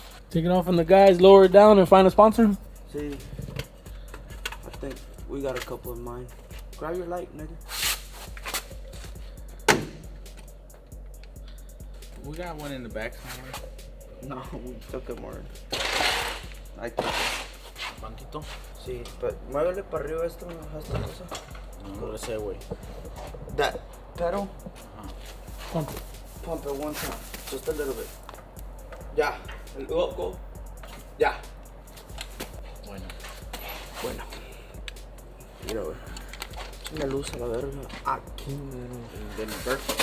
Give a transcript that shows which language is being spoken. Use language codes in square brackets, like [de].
[en] Take it off from the guys, lower it down, and find a sponsor. See, I think we got a couple in mind. Grab your light, nigga. We got one in the back somewhere. No, we took it more. I think. [es] Banquito. Sí, [en] but [es] muévele para arriba esta cosa. No sé, güey. [en] That pedal, Pump it. pump it one time, just a little bit. Yeah, go. Yeah. [es] Bueno. Bueno. Mira, güey. La luz a la verga. Aquí, mero.